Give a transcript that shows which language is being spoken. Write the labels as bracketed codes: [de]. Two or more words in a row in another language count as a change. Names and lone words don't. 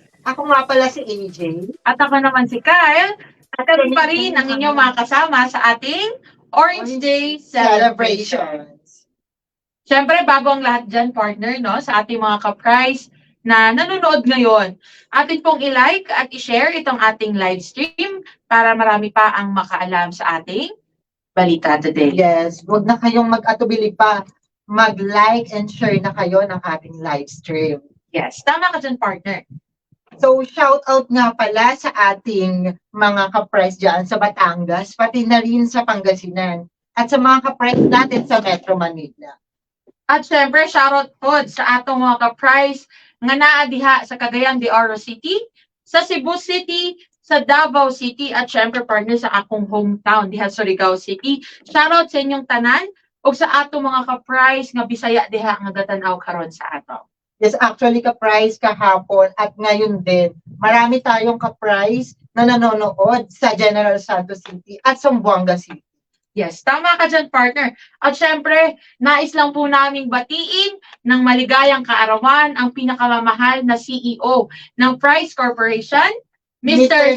[tl] Ako nga pala si AJ. At ako naman si Kyle. At kami pa rin ang inyong mga kasama sa ating Orange Day Celebration. Siyempre, bago ang lahat dyan, partner, no, sa ating mga ka-price na nanonood ngayon, atin pong i-like at i-share itong ating live stream para marami pa ang makaalam sa ating balita today. Yes, huwag na kayong mag-atubili pa. Mag-like [en] and share [tl] na kayo ng ating live stream. Yes, tama ka dyan, partner. So, shout out nga pala sa ating mga ka-price dyan sa Batangas, pati na rin sa Pangasinan, at sa mga ka-price natin sa Metro Manila. At syempre, [ceb] shoutout po sa atong mga ka-price nga naa diha sa Cagayan de Oro City, sa Cebu City, sa Davao City, at syempre partner sa akong hometown diha sa Surigao City. Shoutout sa inyong tanan ug sa atong mga ka-price nga Bisaya diha nga gatanaw karon sa ato. [tl] Yes, actually ka-price kahapon at ngayon din, marami tayong ka-price na nanonood sa General Santos City at Zamboanga City. Yes, tama ka dyan, partner. At syempre, nais lang po naming batiin ng maligayang kaarawan ang pinakamamahal na CEO ng Price Corporation, Mr.